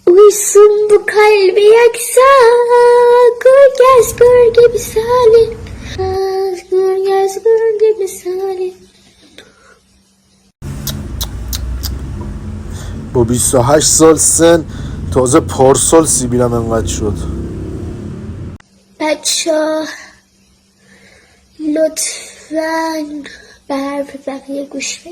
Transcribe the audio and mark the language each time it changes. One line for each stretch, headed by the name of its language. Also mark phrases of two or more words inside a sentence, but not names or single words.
Turkish: olsun bu kalbi yaksa, gölgez gölge misali, gölgez gölge misali.
Persian: با 28 سال سن تازه پارسال سیبیلم انقدر شد. بچه لطفاً به حرف بقیه گوش بدید.